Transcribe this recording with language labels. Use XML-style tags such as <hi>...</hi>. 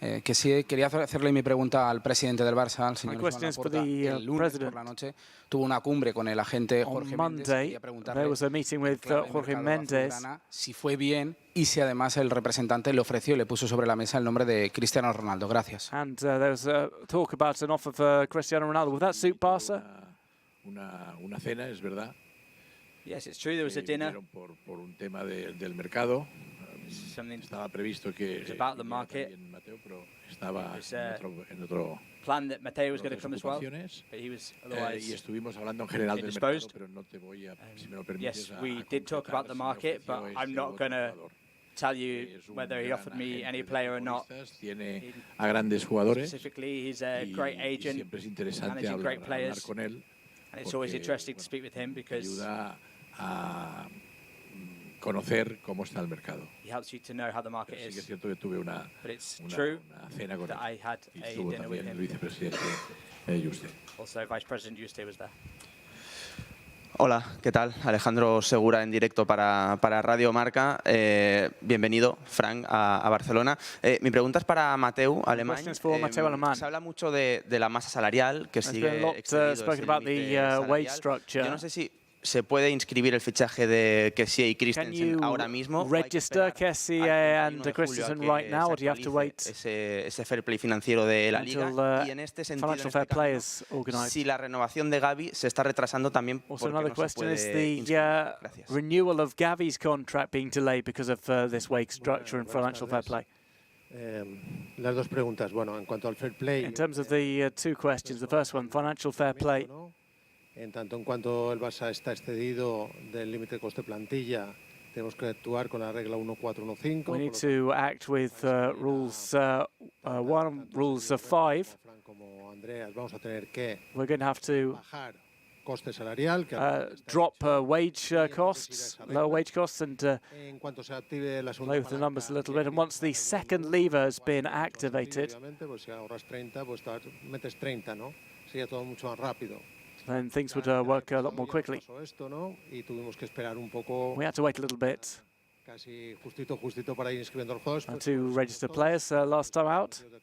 <es>Kessie, quería hacerle mi pregunta al presidente del Barça, al señor Joan Laporta. El lunes por la noche tuvo una cumbre con el agente Jorge Méndez. Quería preguntarle si fue bien y si además el representante le ofreció y le puso sobre la mesa el nombre de Cristiano Ronaldo. Gracias.</es> <en>And there was a talk about an offer for Cristiano Ronaldo. Would that suit Barca?</en> <es>Una cena, es verdad.</es> <en>Yes, it's true. There was a dinner.</en> <es>Por un tema del mercado. Estaba previsto que</es> <en>about the market.</en> <es>Mateo, pero estaba en otro</es> <en>plan that Mateo was going to come as well, but he was otherwise</en> <es>y estuvimos hablando en general del mercado, pero no te voy a, si me lo permites,</es> <en>yes, we did talk about the market, but I'm not going to tell you whether he offered me any player or not.</en> <es>Tiene a grandes jugadores.</es> <en>Specifically, he's a great agent, managing great players,</en> <es>con él,</es> <en>and it's always interesting to speak with him because</en> <es>a conocer cómo está el mercado.</es> <en>He helps you to know how the market is.</en> <es>Sí que es cierto que tuve una cena con él.</es> <en>I had a dinner with him.</en> <es>El vicepresidente Juste.</es> <en>Also, Vice President Juste was there.</en> <es>Hola, ¿qué tal? Alejandro Segura en directo para Radio Marca. Bienvenido, Franck, a Barcelona. Mi pregunta es para Mateu Alemany. Se habla mucho de la masa salarial que sigue excedido ese límite salarial. Yo no sé si se puede inscribir el fichaje de Kessie y Christensen ahora mismo.</es> <en>Register Kessie and Christensen right now, or do you have to wait</en> <es>ese fair play financiero de la liga? Y en este sentido, si la renovación de Gavi se está retrasando también porque no se puede inscribir. Gracias.</es> <en>Renewal of Gavi's contract being delayed because of this wage structure and financial fair play.</en> <es>Las dos preguntas. Bueno, en cuanto al fair play.</es> <en>In terms of the two questions, the first one, financial fair play.</en> <es>En tanto en cuanto el Barça está excedido del límite de coste plantilla, tenemos que actuar con la regla 1415.</es> <en>We need to act with rules 1, rules 5.</en> <es>Como Andreas, vamos a tener que</es> <en>We're going to have to</en> <es>bajar coste salarial,</es> <en>drop wage costs, lower wage costs, and</en> <es>en cuanto se active la</es> <en>play with the numbers a little bit. And once the second lever has been activated,</en> <es>pues si ahorras 30, pues metes 30, ¿no? Sería todo mucho más rápido.</es> <en>Then things would work a lot more quickly. We had to wait a little bit to register players last time out.</en>